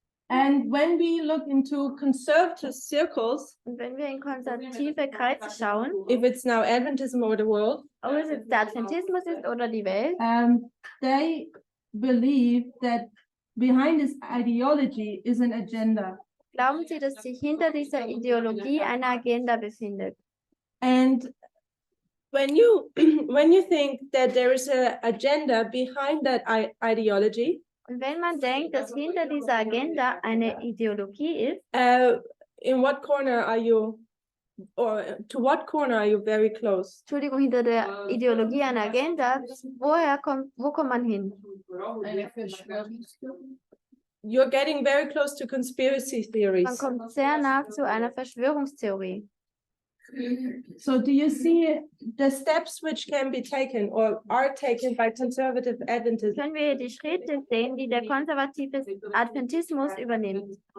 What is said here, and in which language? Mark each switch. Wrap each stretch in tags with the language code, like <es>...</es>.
<en>And when we look into conservative circles,</en> <de>Und wenn wir in konservative Kreise schauen,</de> <en>if it's now Adventism or the world,</en> <de>ob es jetzt der Adventismus ist oder die Welt,</de> <en>they believe that behind this ideology is an agenda.</en> <de>glauben sie, dass sich hinter dieser Ideologie eine Agenda befindet.</de> <en>And when you when you think that there is an agenda behind that ideology,</en> <de>Und wenn man denkt, dass hinter dieser Agenda eine Ideologie ist,</de> <en>in what corner are you, or to what corner are you very close?</en> <de>Entschuldigung, hinter der Ideologie einer Agenda, wo kommt man hin? Eine Verschwörungstheorie.</de> <en>You're getting very close to conspiracy</en> <de>Man</de> <en>theories.</en> <de>kommt sehr nah zu einer Verschwörungstheorie.</de> <en>So do you see the steps which can be taken or are taken by conservative Adventism?</en> <de>Können wir hier die Schritte sehen, die der konservative Adventismus übernimmt?</de>